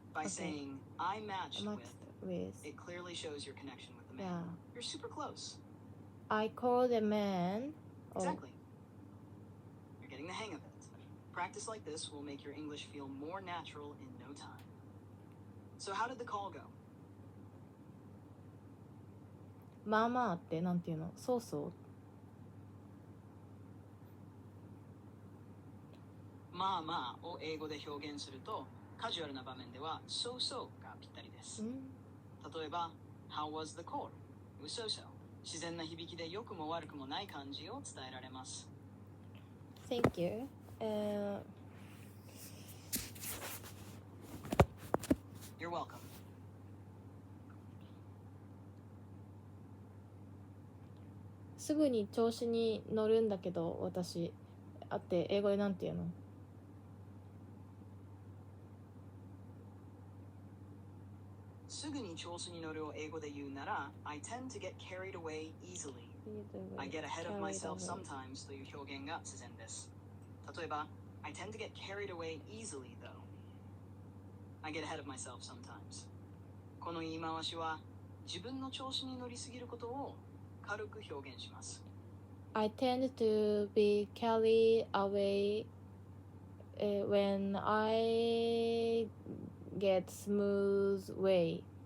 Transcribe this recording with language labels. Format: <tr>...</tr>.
<en>By saying, I matched with, it clearly shows your connection with the man. Yeah. You're super close. I called a man. Exactly. You're getting the hang of it. Practice like this will make your English feel more natural in no time. So how did the call go?</en> <ja>まあまあってなんていうの？そうそう。まあまあを英語で表現すると、カジュアルな場面では so so がぴったりです。</ja> <en>例えば、How was the call? It was so so.</en> <ja>自然な響きで良くも悪くもない感じを伝えられます。</ja> <en>Thank you. You're welcome.</en> <ja>すぐに調子に乗るんだけど、私。あって英語でなんて言うの？すぐに調子に乗るを英語で言うなら</ja> <en>I tend to get carried away easily. I get ahead of myself sometimes</en> <ja>という表現が自然です。</ja> <en>例えば I tend to get carried away easily though. I get ahead of myself sometimes.</en> <ja>この言い回しは自分の調子に乗りすぎることを軽く表現します。</ja> <en>I tend to be carried away when I get smooth way.</en>